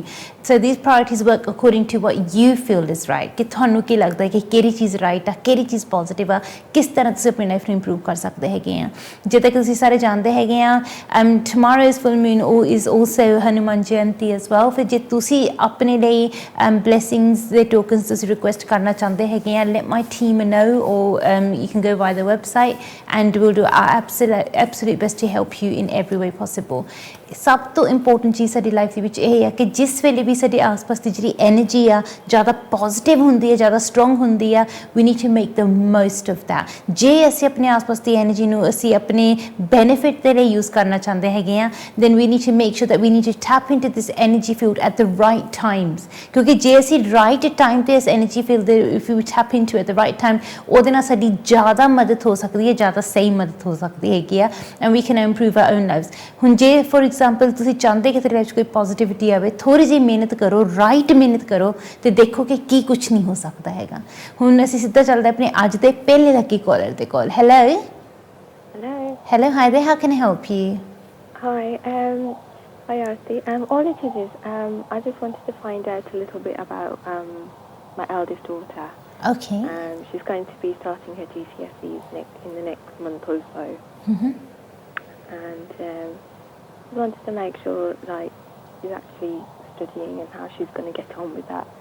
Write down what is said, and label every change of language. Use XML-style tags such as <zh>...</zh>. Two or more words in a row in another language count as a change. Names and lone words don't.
<en>so these priorities work according to what you feel is right,</en> <pa>ਕਿ ਤੁਹਾਨੂੰ ਕੀ ਲੱਗਦਾ ਕਿ ਕਿਹੜੀ ਚੀਜ਼ ਰਾਈਟ ਆ, ਕਿਹੜੀ ਚੀਜ਼ ਪੋਜ਼ੀਟਿਵ ਆ, ਕਿਸ ਤਰ੍ਹਾਂ ਤੁਸੀਂ ਆਪਣੀ ਲਾਈਫ ਨੂੰ ਇੰਪਰੂਵ ਕਰ ਸਕਦੇ ਹੈਗੇ ਆ। ਜਿੱਦਾਂ ਕਿ ਤੁਸੀਂ ਸਾਰੇ ਜਾਣਦੇ ਹੈਗੇ ਆ,</pa> <en>tomorrow is full moon, is also Hanuman Jayanti as well.</en> <pa>ਫਿਰ ਜੇ ਤੁਸੀਂ ਆਪਣੇ ਲਈ blessings ਦੇ tokens ਤੁਸੀਂ request ਕਰਨਾ ਚਾਹੁੰਦੇ ਹੈਗੇ ਆ,</pa> <en>let my team know, or you can go via the website and we'll do our absolute best to help you in every way possible.</en> <pa>ਸਭ ਤੋਂ ਇੰਪੋਰਟੈਂਟ ਚੀਜ਼ ਸਾਡੀ ਲਾਈਫ ਦੇ ਵਿੱਚ ਇਹ ਹੈ ਕਿ ਜਿਸ ਵੇਲੇ ਵੀ ਸਾਡੇ ਆਸ-ਪਾਸ ਦੀ ਜਿਹੜੀ ਐਨਰਜੀ ਆ ਜ਼ਿਆਦਾ ਪੋਜ਼ੀਟਿਵ ਹੁੰਦੀ ਹੈ, ਜ਼ਿਆਦਾ ਸਟਰੋਂਗ ਹੁੰਦੀ ਆ,</pa> <en>we need to make the most of that.</en> <pa>ਜੇ ਅਸੀਂ ਆਪਣੇ ਆਸ-ਪਾਸ ਦੀ ਐਨਰਜੀ ਨੂੰ ਅਸੀਂ ਆਪਣੇ ਬੈਨੀਫਿਟ ਦੇ ਲਈ ਯੂਜ਼ ਕਰਨਾ ਚਾਹੁੰਦੇ ਹੈਗੇ ਆ,</pa> <en>then we need to make sure that we need to tap into this energy field at the right times.</en> <pa>ਕਿਉਂਕਿ ਜੇ ਅਸੀਂ</pa> <en>right time</en> <pa>'ਤੇ ਇਸ</pa> <en>energy field</en> <pa>ਦੇ</pa> <en>if we tap into at the right time,</en> <pa>ਉਹਦੇ ਨਾਲ ਸਾਡੀ ਜ਼ਿਆਦਾ ਮਦਦ ਹੋ ਸਕਦੀ ਹੈ, ਜ਼ਿਆਦਾ ਸਹੀ ਮਦਦ ਹੋ ਸਕਦੀ ਹੈਗੀ ਆ,</pa> <en>and we can improve our own lives.</en> <pa>ਹੁਣ ਜੇ</pa> <en>for example</en> <pa>ਤੁਸੀਂ ਚਾਹੁੰਦੇ ਕਿ ਤੁਹਾਡੀ ਲਾਈਫ 'ਚ ਕੋਈ ਪੋਜ਼ੀਟਿਵਿਟੀ ਆਵੇ, ਥੋੜ੍ਹੀ ਜਿਹੀ ਮਿਹਨਤ ਕਰੋ, ਰਾਈਟ ਮਿਹਨਤ ਕਰੋ, ਅਤੇ ਦੇਖੋ ਕਿ ਕੀ ਕੁਛ ਨਹੀਂ ਹੋ ਸਕਦਾ ਹੈਗਾ। ਹੁਣ ਅਸੀਂ ਸਿੱਧਾ ਚੱਲਦੇ ਆਪਣੇ ਅੱਜ ਦੇ ਪਹਿਲੇ</pa> <en>lucky caller</en> <pa>ਦੇ ਕੋਲ।</pa> <en>hello hello, hi there, how can I help you? Hi Arti. All it is I just wanted to find out a little bit about my eldest daughter. Okay. She's going to be starting her GCSEs in the next month or so. And I wanted to make sure like she's actually studying and how she's going to get on with that.</en>